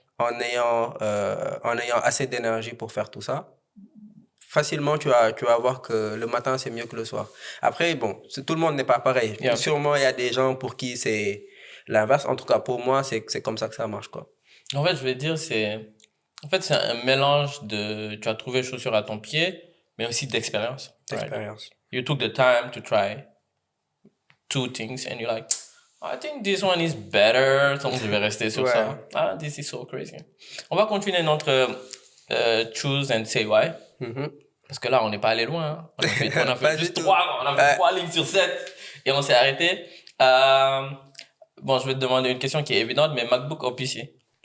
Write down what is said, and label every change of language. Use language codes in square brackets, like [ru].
[fr] En ayant assez d'énergie pour faire tout ça, facilement, tu vas voir que le matin, c'est mieux que le soir. Après, bon, tout le monde n'est pas pareil. [en] Yeah. [fr] Sûrement, il y a des gens pour qui c'est l'inverse. En tout cas, pour moi, c'est comme ça que ça marche, quoi. En fait, je vais dire, c'est un mélange de... Tu as trouvé chaussure à ton pied, mais aussi d'expérience. D'expérience. [en] Right? You took the time to try 2 things and you're like... I think this one is better. [fr] Donc, je vais rester sur ça. [en] Ah, this is so crazy. [fr] On va continuer notre [en] choose and say why. [fr] Parce que là, on n'est pas allé loin. Hein. On a fait juste 3 lignes sur 7 et on s'est arrêté. Bon, je vais te demander une question qui est évidente, mais MacBook ou PC?